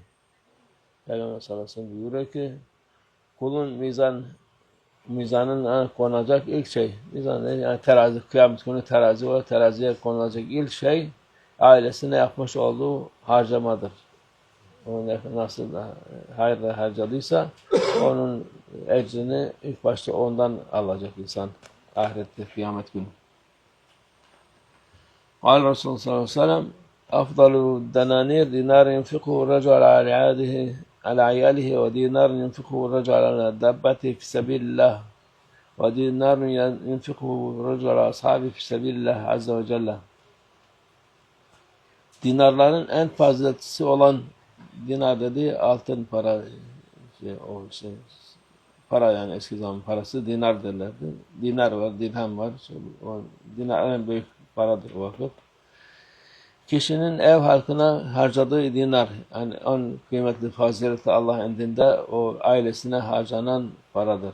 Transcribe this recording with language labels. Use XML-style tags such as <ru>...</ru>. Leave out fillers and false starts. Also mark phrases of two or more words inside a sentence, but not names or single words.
<tr>Peygamber</tr> <ar>صلى الله عليه وسلم</ar> <tr>buyuruyor ki kulun mizanın konulacak ilk şey, mizan yani terazi, kıyamet günü terazi var, teraziye konulacak ilk şey ailesine yapmış olduğu harcamadır. O nasıl hayırla harcadıysa onun ecrini ilk başta ondan alacak insan ahirette, kıyamet günü.</tr> <ar>قال الرسول صلى الله عليه وسلم أفضل الدنانير دينار ينفقه الرجل على عياله ودينار ينفقه الرجل على دابته في سبيل الله ودينار ينفقه الرجل على أصحابه في سبيل الله عز وجل.</ar> <tr>Dinarların en faziletlisi olan dinar dediği altın para, para yani eski zaman parası dinar derlerdi. Dinar var, dirhem var. O dinar en büyük paradır o vakit. Kişinin ev halkına harcadığı dinar, yani en kıymetli faziletli Allah indinde o ailesine harcanan paradır.</tr>